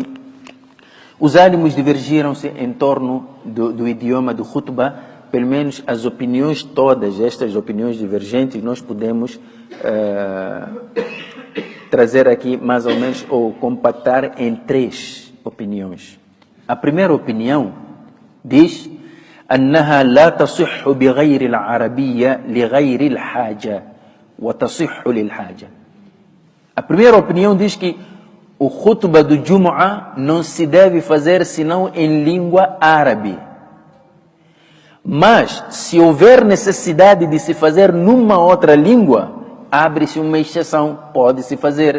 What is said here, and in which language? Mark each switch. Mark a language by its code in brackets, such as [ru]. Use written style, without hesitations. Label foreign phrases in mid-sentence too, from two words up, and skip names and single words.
[pt] Os ânimos divergiram-se em torno do idioma do khutbah. Pelo menos as opiniões todas, estas opiniões divergentes, nós podemos trazer aqui mais ou menos, ou compactar em 3 opiniões. A primeira opinião diz: [ar] أنها لا تصح بغير العربية لغير الحاجة وتصح للحاجة. [pt] A primeira opinião diz que o khutbah do Jumu'ah não se deve fazer senão em língua árabe. Mas, se houver necessidade de se fazer numa outra língua, abre-se uma exceção, pode-se fazer.